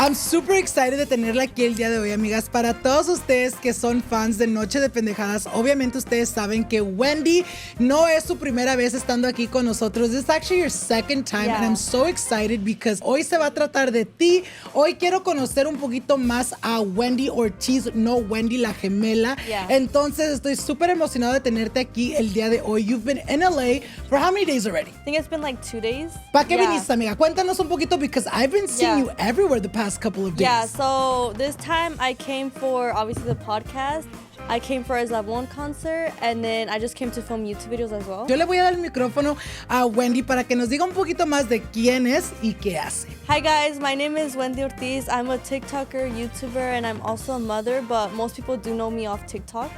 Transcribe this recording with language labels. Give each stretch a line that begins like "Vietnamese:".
English: I'm super excited
Spanish: de tenerla aquí el día de hoy, amigas. Para todos ustedes que son fans de Noche de Pendejadas, obviamente ustedes saben que Wendy no es su primera vez estando aquí con nosotros.
English: This is actually your second time, and I'm so excited because
Spanish: hoy se va a tratar de ti. Hoy quiero conocer un poquito más a Wendy Ortiz, no Wendy la gemela. Entonces estoy súper emocionado de tenerte aquí el día de hoy.
English: You've been in LA for how many days already? I think it's been like 2 days.
Spanish: ¿Para qué viniste, amiga? Cuéntanos un poquito
English: because I've been seeing you everywhere the past couple of days. Yeah, so this time I came for obviously the podcast. I came for his Eslabon concert, and then I just came to film YouTube videos as well.
Spanish: Yo le voy a dar el micrófono a Wendy para que nos diga un poquito más de quién es y qué hace.
English: Hi guys, my name is Wendy Ortiz. I'm a TikToker, YouTuber, and I'm also a mother, but most people do know me off TikTok.